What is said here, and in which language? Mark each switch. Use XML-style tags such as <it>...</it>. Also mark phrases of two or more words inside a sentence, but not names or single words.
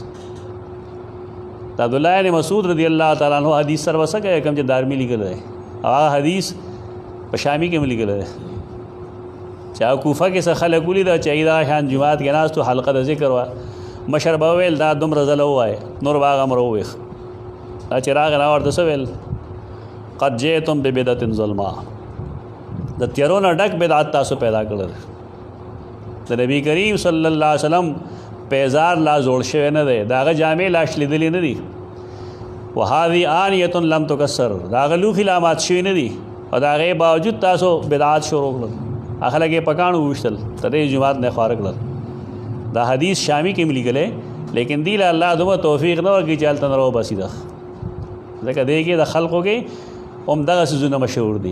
<ps>د عبدالله بن مسعود</ps> <ar>رضی الله تعالی عنہ</ar> <ps>حدیث سره وسه کوي کوم چې دارمي لیکلی دی، او هغه حدیث په شامي کې هم لیکلی دی چې هغه کوفه کې څه خلک ولیده چې هغې دغه شان جومات کې ناست و، حلقه د ذکر وه. مشر به وویل دا دومره ځله ووایه، نور به هغه امر وویښ. دا چې راغی نو ورته څه ویل؟</ps> <ar>قد جئتم ببدعة ظلما،</ar> <ps>د تیارو نه ډک بدعت تاسو پیدا کړل. د نبی کریم</ps> <ar>صلی الله علیه وسلم</ar> <ps>پیزار لا جوړ شوی نه دی، د هغه جامې لا شلیدلې نه دي.</ps> <ar>وهذه آنیة لم تکسر،</ar> <ps>د هغه لوښي لا مات شوي نه دي، او د هغې باوجود تاسو بدعات شروع کړل، خلک یې په کاڼو وویشتل، تر دې جومات نه خواره کړل. دا حدیث شامي کې هم لیکلی، لیکن دی له الله دومره توفیق نه ورکړي چې هلته نه راوباسي ده، ځکه دې کې د خلقو کې هم دغه څیزونه مشهور دي.</ps>